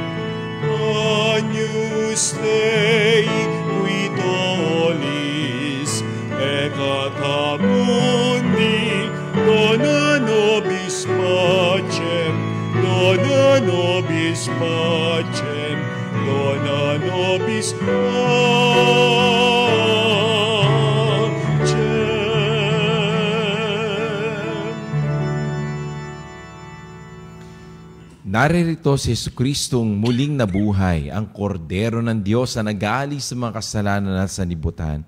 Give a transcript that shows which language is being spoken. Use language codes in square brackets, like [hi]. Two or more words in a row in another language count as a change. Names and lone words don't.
[la] Agnus Dei, qui tollis peccata mundi, dona nobis pacem, dona nobis pacem, dona nobis pacem. [tl] Naririto si Jesucristong muling nabuhay, ang kordero ng Diyos na nag-aalis sa mga kasalanan at sanlibutan.